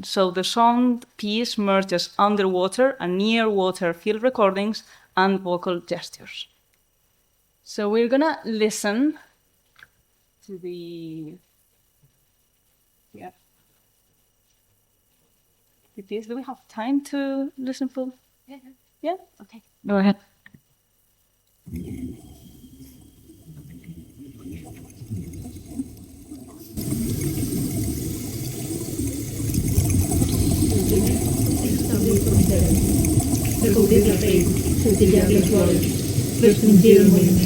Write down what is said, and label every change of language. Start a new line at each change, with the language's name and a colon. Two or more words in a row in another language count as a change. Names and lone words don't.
English: So the sound piece merges underwater and near-water field recordings and vocal gestures. So we're gonna listen to the piece. Do we have time to listen full? Yeah? Okay. Go ahead.
Catalan: Recobrir la pell, cepillar les vores, restringir el moviment.